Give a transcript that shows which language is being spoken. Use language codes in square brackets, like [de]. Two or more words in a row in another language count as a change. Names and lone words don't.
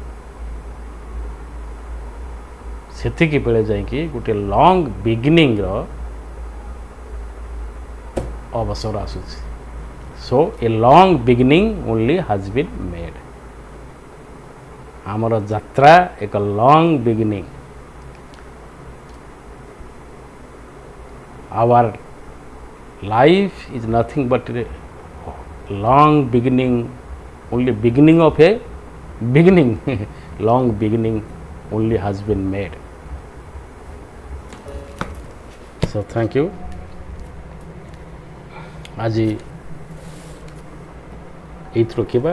[or] ସେତିକି ବେଳେ ଯାଇକି ଗୋଟିଏ [en] long beginning [or] ଅବସର ଆସୁଛି। [en] So a long beginning only has been made. [or] ଆମର ଯାତ୍ରା ଏକ [en] long beginning. Our life is nothing but a long beginning, only beginning of a beginning. Long beginning only has been made. So thank you. [or] आज ଏଇଥିରୁ ରଖିବା।